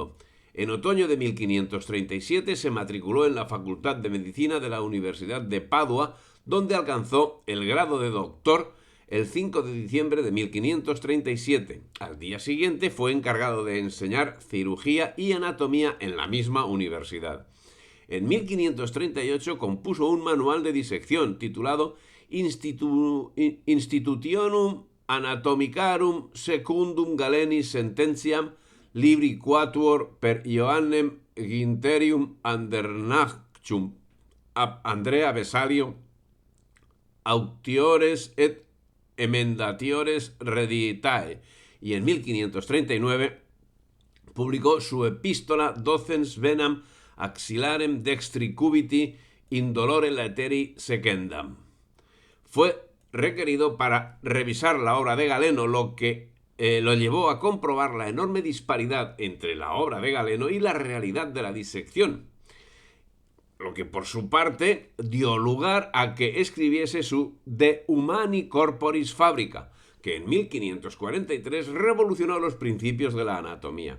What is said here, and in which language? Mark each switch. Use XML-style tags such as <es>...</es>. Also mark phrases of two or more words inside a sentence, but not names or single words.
<es>En otoño de 1537 se matriculó en la Facultad de Medicina de la Universidad de Padua, donde alcanzó el grado de doctor el 5 de diciembre de 1537. Al día siguiente fue encargado de enseñar cirugía y anatomía en la misma universidad. En 1538 compuso un manual de disección titulado Institutionum Anatomicarum Secundum Galenis Sententiam Libri Quatuor per Johannem Ginterium Andernachum ab Andrea Vesalio Auctiores et Emendatiores Reditae, y en 1539 publicó su epístola Docens Venam Axillarem Dextri Cubiti Indolore Laeteri Secendam. Fue requerido para revisar la obra de Galeno, lo que lo llevó a comprobar la enorme disparidad entre la obra de Galeno y la realidad de la disección, lo que por su parte dio lugar a que escribiese su De Humani Corporis Fabrica, que en 1543 revolucionó los principios de la anatomía.</es>